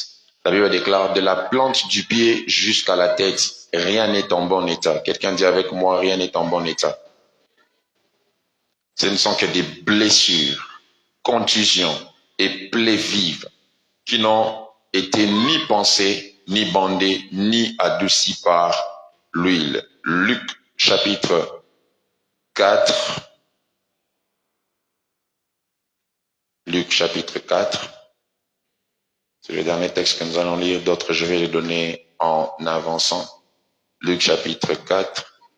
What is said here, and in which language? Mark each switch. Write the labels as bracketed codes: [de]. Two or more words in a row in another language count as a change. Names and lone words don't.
[fr] La Bible déclare, de la plante du pied jusqu'à la tête, rien n'est en bon état. Quelqu'un dit avec moi, rien n'est en bon état. Ce ne sont que des blessures, contusions et plaies vives qui n'ont été ni pensées, ni bandées, ni adoucies par l'huile. Luc chapitre 4. Luc chapitre 4. C'est le dernier texte que nous allons lire. D'autres, je vais les donner en avançant. Luc chapitre 4.